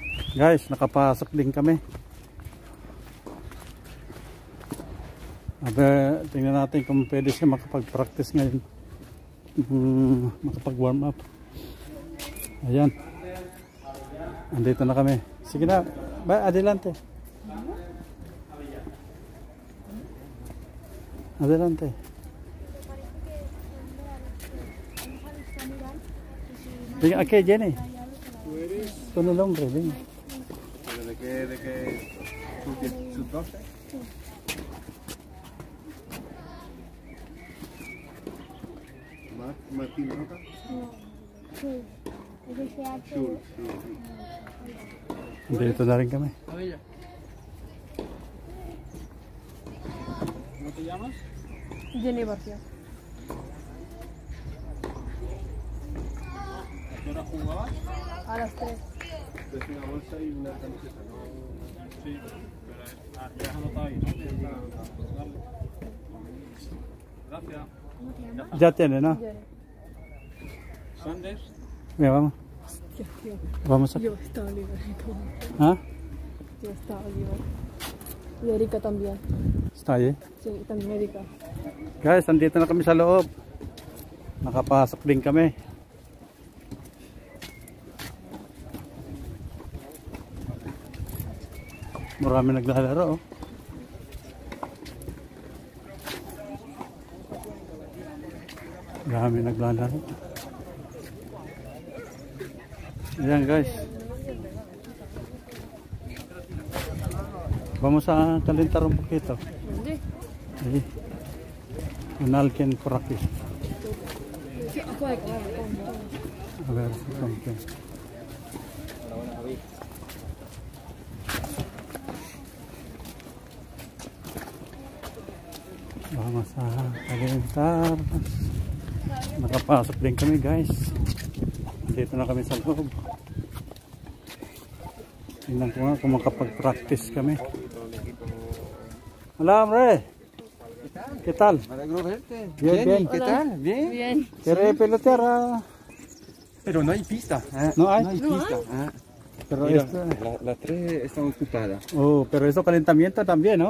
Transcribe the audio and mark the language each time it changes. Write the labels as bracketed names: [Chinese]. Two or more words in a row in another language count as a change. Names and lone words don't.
[Filipino] Guys, nakapasok din kami. Tingnan natin kung pwede siya makapag-practice ngayon. Makapag- [English] warm up. [Filipino] Ayan. Andito na kami. Sige na. [Spanish] Adelante. Adelante. Venga, aquí, Jenny. Con el hombre, venga. ¿De qué? ¿Sub-12? ¿Martín Roca? No. Schul. [Filipino] Dito na rin kami. [Spanish] ¿Cómo te llamas? Jenny García. ¿A qué hora jugabas? A las 3. Es una bolsa y una camiseta, ¿no? Sí, pero ya has anotado ahí, ¿no? Dale. Gracias. Ya tiene, ¿no? ¿Sanders? Mira, vamos. Vamos a... Yo estaba libre. ¿Ah? Yo estaba libre. Y Erika también. Está ahí. Sí, también Erika. [Filipino] Guys, andito na kami sa loob. Nakapasok din kami. Marami naglalaro, oh. Marami naglalaro. Ayan, guys. [Spanish] Vamos a calentar un poquito. ¿Dónde? Ahí. Un alguien por aquí. Sí, afuera. A ver si rompe. Vamos a calentar. [Filipino] Nakapasok din kami, guys. Dito na kami sa loob. Tingnan ko nga kung makapag-practice kami. [Spanish] Hola, hombre. ¿Qué tal? Me alegro verte. Bien, bien. ¿Qué tal? ¿Bien? Bien. ¿Quiere pelotear? Pero no hay pista. No hay. No hay pista. Ah. Pero Mira, esto... las 3 están ocupadas. Oh, pero eso calentamiento también, ¿no?